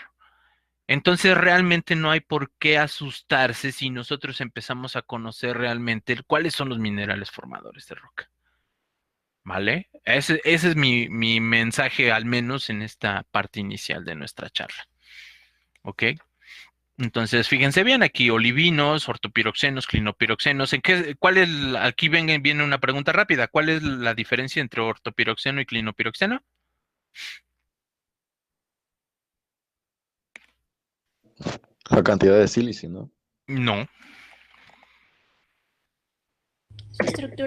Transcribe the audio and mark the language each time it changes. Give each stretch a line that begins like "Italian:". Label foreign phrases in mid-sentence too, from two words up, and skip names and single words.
Spanish: Entonces realmente no hay por qué asustarse si nosotros empezamos a conocer realmente cuáles son los minerales formadores de roca. ¿Vale? Ese es mi mensaje, al menos en esta parte inicial de nuestra charla. ¿Ok? Entonces, fíjense bien, aquí olivinos, ortopiroxenos, clinopiroxenos. Aquí viene una pregunta rápida. ¿Cuál es la diferencia entre ortopiroxeno y clinopiroxeno? La cantidad de sílice, ¿no? No, Su estructura.